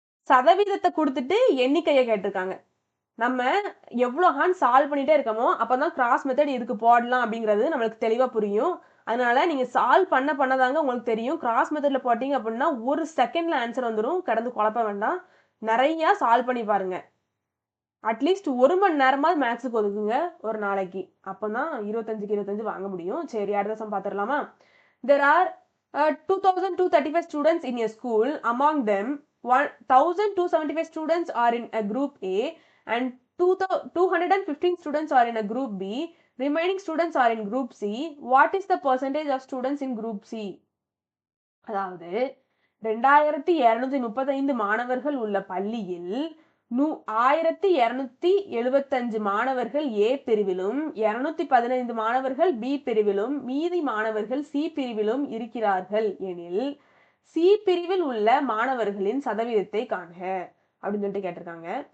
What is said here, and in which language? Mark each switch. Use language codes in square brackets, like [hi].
[ta] சதவீதத்தை கொடுத்துட்டு எண்ணிக்கையை கேட்டிருக்காங்க. நம்ம எவ்வளோ சால்வ் பண்ணிட்டே இருக்கமோ அப்பதான் கிராஸ் மெத்தட் இதுக்கு போடலாம் அப்படிங்கிறது நம்மளுக்கு தெளிவா புரியும். அதனால நீங்க சால்வ் பண்ணதாங்க உங்களுக்கு தெரியும். கிராஸ் மெத்தட்ல போட்டீங்க அப்படின்னா 1 செகண்ட்ல ஆன்சர் வந்துடும். கடந்து குழப்ப வேண்டாம். நிறைய சால்வ் பண்ணி பாருங்க. அட்லீஸ்ட் 1 மணி நேரமாவது மேக்ஸுக்கு ஒதுக்குங்க ஒரு நாளைக்கு. அப்பதான் 25க்கு 25 வாங்க முடியும். சரி, அடுத்த சம் பார்த்துடலாமா? [en] There are 2,235 students in a school. Among them, 1,275 students are in a group A and 215 students are in a group B. Remaining students are in group C. What is the percentage of students in group C? [ta] அதாவது 2235 மாணவர்கள் உள்ள பள்ளியில் 1275 மாணவர்கள் ஏ பிரிவிலும் 215 மாணவர்கள் B பிரிவிலும் மீதி மாணவர்கள் சி பிரிவிலும் இருக்கிறார்கள் எனில் சி பிரிவில் உள்ள மாணவர்களின் சதவீதத்தை காண்க அப்படின்னு சொல்லிட்டு கேட்டிருக்காங்க.